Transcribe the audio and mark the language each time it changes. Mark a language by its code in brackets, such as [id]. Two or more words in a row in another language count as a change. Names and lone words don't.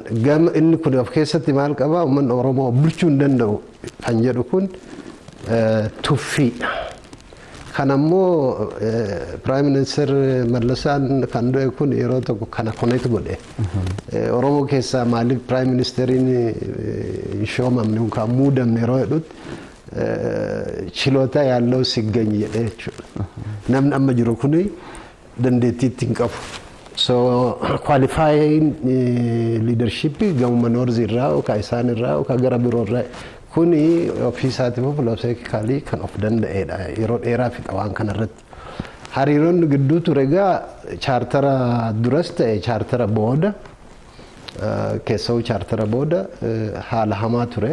[om] Gama inni kun of keessatti maal qabaa uummanni Oromoo bulchuu hin danda'u kan jedhu kun tuffiidha. Kan ammoo [en] Prime Minister [om] Mallasaan kan du'e kun yeroo tokko kana connect godhe. Oromoo keessaa maaliif [en] Prime Ministeriin [om] shoomamne yookaan muudamne yeroo jedhutti [am] ችሎታ ያለው ሲገኝ [om] jedhee jechuudha. Namni amma jiru kun dandeettii ittiin qabu. [en] So qualifying leadership [om] gamuma Noorzi irraa yookaan isaan irraa yookaan gara biroo irraa kuni ofiisaatiif filosoofikaalii kan of danda'edha yeroo dheeraa fixa waan kanarratti. Hariiroon gidduu ture egaa chaartara duras ta'e chaartara booda keessoo chaartara booda haala hamaa ture.